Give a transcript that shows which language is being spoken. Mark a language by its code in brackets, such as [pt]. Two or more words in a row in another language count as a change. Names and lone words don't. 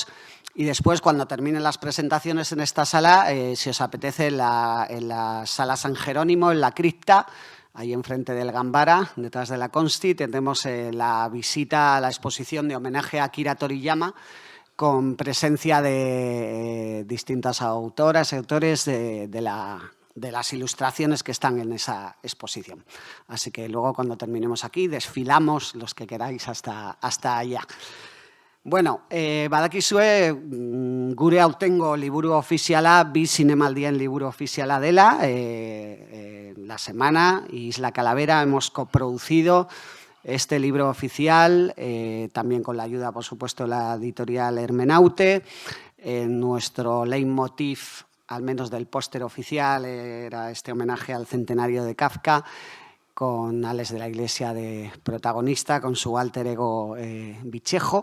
[es] Y después, cuando terminen las presentaciones en esta sala, si os apetece, en la sala San Jerónimo, en la cripta, ahí enfrente del Gambara, detrás de la Consti, tendremos la visita a la exposición de homenaje a Akira Toriyama, con presencia de distintas autoras y autores de las ilustraciones que están en esa exposición. Así que luego, cuando terminemos aquí, desfilamos los que queráis hasta allá. [eu] Bueno, badakizue, gure aurtengo liburu ofiziala, bi zinemaldien liburu ofiziala dela, [es] La Semana y Isla Calavera hemos coproducido este libro oficial, también con la ayuda, por supuesto, de la editorial Hermenaute. Nuestro leitmotiv, al menos del póster oficial, era este homenaje al centenario de Kafka, con Alex de la Iglesia de protagonista, con su alter ego Bichejo.